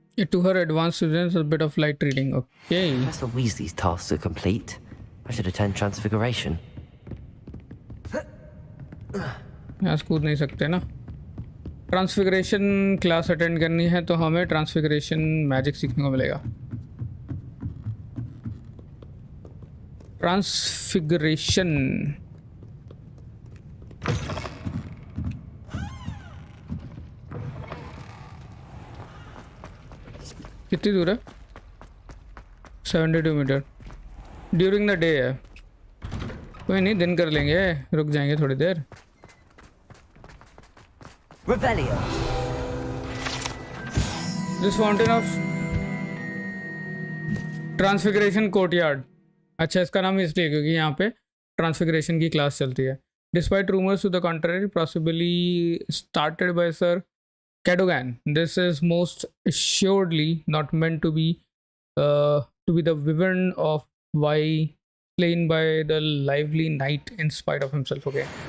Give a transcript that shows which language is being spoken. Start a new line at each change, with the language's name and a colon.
English: To her advanced students, a bit of light reading. Okay. Professor Weasley's tasks are complete. I should attend Transfiguration.
Hindi: यहाँ से कूद नहीं सकते ना. Transfiguration class attend करनी है तो हमें ट्रांसफिगरेशन मैजिक सीखने को मिलेगा. ट्रांसफिगरेशन कितनी दूर है? 72 मीटर.
English: during the day
Hindi: है. कोई नहीं, दिन कर लेंगे. रुक जाएंगे थोड़ी देर.
English: Revelio. This fountain of transfiguration courtyard.
Hindi: अच्छा, इसका नाम इसलिए क्योंकि यहाँ पे ट्रांसफिगरेशन की क्लास चलती है.
English: Despite rumors to the contrary, possibly started by Sir Cadogan, this is most assuredly not meant to be the wyvern of why slain by the lively knight in spite of himself. Okay.